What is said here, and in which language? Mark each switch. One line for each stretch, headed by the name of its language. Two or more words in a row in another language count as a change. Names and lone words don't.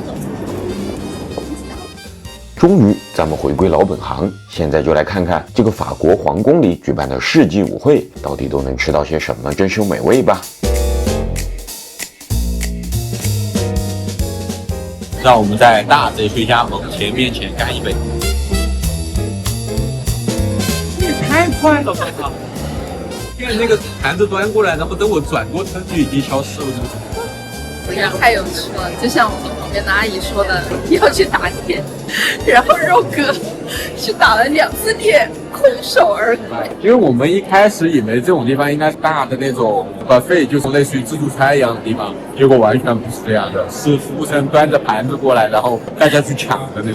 Chinese: 終於，咱們回歸老本行，現在就來看看這個法國皇宮裡舉辦的世紀舞會到底都能吃到些什麼珍饈美味吧。讓我們在大賊睡加盟前面前乾一杯。你也太快了吧！因为那個盤子端過來，然後等我轉過身就已經消失了，是不是？我覺得太有趣了，就像我們旁邊的阿姨說的，要去打點，然後肉哥去打了2次點，空手而歸。因為我們一開始以為這種地方應該是大的那種 buffet，就是類似於自助餐一樣的地方，結果完全不是這樣的，是服務生端着盤子過來，然後大家去搶的那種。